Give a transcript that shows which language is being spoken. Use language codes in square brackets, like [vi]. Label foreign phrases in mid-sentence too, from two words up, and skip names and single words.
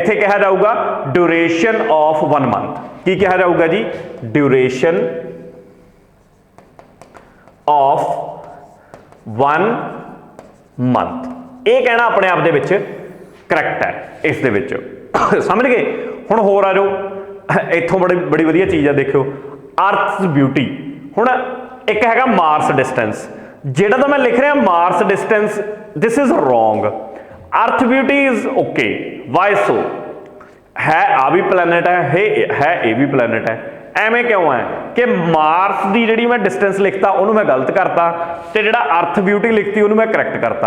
[pa] ਇੱਥੇ ਕਿਹਾ ਜਾਊਗਾ [en] duration of 1 month. [pa] ਕੀ ਕਿਹਾ ਜਾਊਗਾ ਜੀ? [en] duration of 1 month. [pa] ਇਹ ਕਹਿਣਾ ਆਪਣੇ ਆਪ ਦੇ ਵਿੱਚ ਕਰੈਕਟ ਹੈ ਇਸ ਦੇ ਵਿੱਚ, ਸਮਝ ਗਏ। ਹੁਣ ਹੋਰ ਆ ਜਾਓ, ਇੱਥੋਂ ਬੜੀ ਵਧੀਆ ਚੀਜ਼ ਹੈ, ਦੇਖਿਓ [en] Earth's beauty. [pa] ਹੁਣ ਇੱਕ ਹੈਗਾ [en] Mars distance, [pa] ਜਿਹੜਾ ਤੋ ਮੈਂ ਲਿਖ ਰਿਹਾ [en] Mars distance, this is wrong. Earth beauty is OK, why so? [pa] ਹੈ ਆ ਭੀ ਪਲੈਨੇਟ ਹੈ ਯੇ ਭੀ ਪਲੈਨੇਟ ਹੈ, ਐਵੇਂ ਕਿਉਂ ਹੈ ਕਿ ਮਾਰਸ ਕੀ ਜਿਹੜੀ ਮੈਂ ਡਿਸਟੈਂਸ ਲਿਖਤਾ ਉਨ੍ਹੋਂਨੇ ਮੈਂ ਗ਼ਲਤ ਕਰਤਾ, ਤੋ ਜਿਹੜਾ [en] Earth beauty [pa] ਲਿਖਤੀ ਉਨ੍ਹੋਂਨੇ ਮੈਂ ਕਰੈਕਟ ਕਰਤਾ।